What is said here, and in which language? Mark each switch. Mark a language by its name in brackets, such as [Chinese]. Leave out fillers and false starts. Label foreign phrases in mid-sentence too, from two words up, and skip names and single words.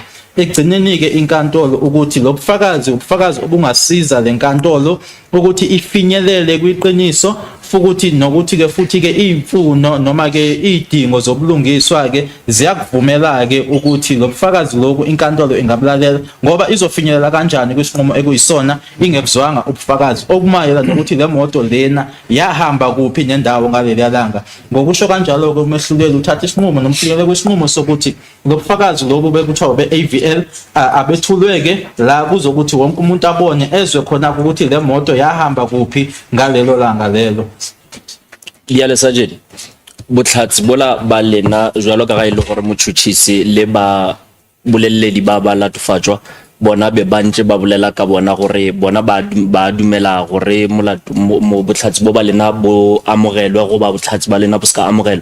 [Zulu] Ekugcineni-ke inkantolo ukuthi lo bufakazi ubufakazi obungasiza le nkantolo ukuthi ifinyelele kwiqiniso futhi nokuthi ke futhi ke imfuno noma ke idingo zobulungiswa ke ziyakuvumela ke ukuthi lobufakazi lokhu inkantolo ingabulalela ngoba izofinyelela kanjani kwisinqumo ekuyisona ingekuzwanga ubufakazi okumayela nokuthi le moto lena yahamba kuphi nendawo ngaleli langa. Ngokusho kanjalo ke umehluleli uthatha isinqumo nomfikele kwesinqumo sokuthi lobufakazi lobu bekuthiwa be-AVL abethulweke la kuzokuthi wonke umuntu abone ezwe khona ukuthi le moto yahamba kuphi ngalelo langa lelo. [Tswana] Yale Sergeant botlhatsi bola ba lena jwalo ka ga ile gore motšhotšhisi le ba boleledi ba ba latofatswa bona be bantse ba bolela ka bona gore bona ba dumela gore mo botlhatsi bo ba lena bo amogelwe go ba botlhatsi ba lena bo ska amogelwa.